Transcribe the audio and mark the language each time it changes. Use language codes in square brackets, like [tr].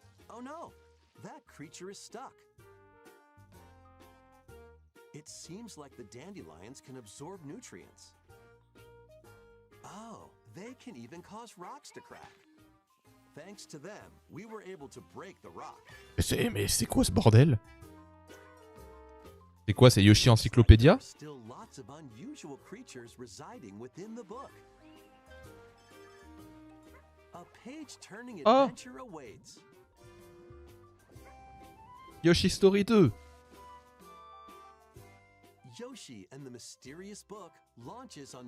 [en] Oh no, that creature is stuck. It seems like the dandelions can absorb nutrients. Oh, they can even cause rocks to crack. Thanks to them, we were able to break the rock. [fr] Mais c'est quoi ce bordel? C'est quoi, c'est Yoshi Encyclopédia? [en] There's still lots of unusual creatures residing within the book. A page-turning Oh. adventure awaits. Yoshi Story 2. Yoshi and the Mysterious Book launches on